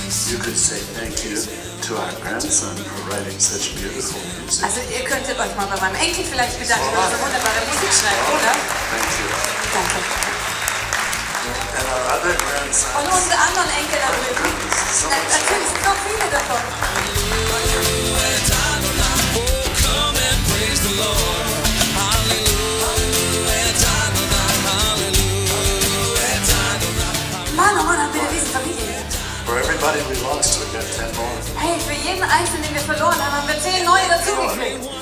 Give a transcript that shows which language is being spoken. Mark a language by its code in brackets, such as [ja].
[en] you could say thank you to our grandson for writing such beautiful music. [de] Also ihr könntet euch mal bei meinem Enkel vielleicht bedanken, dass er wunderbare Musik schreibt, oder? [en] Thank you. [de] Danke. [en] And our other grandson. [de] Und unsere anderen Enkel da drüben. Natürlich sind noch viele davon. [en] Come and praise the Lord. [de] Mann, oh Mann, haben wir eine riesen Familie. [en] For everybody we lost, we got 10 more. [de] Hey, für jeden Einzelnen, den wir verloren haben, haben wir 10 neue dazugekriegt.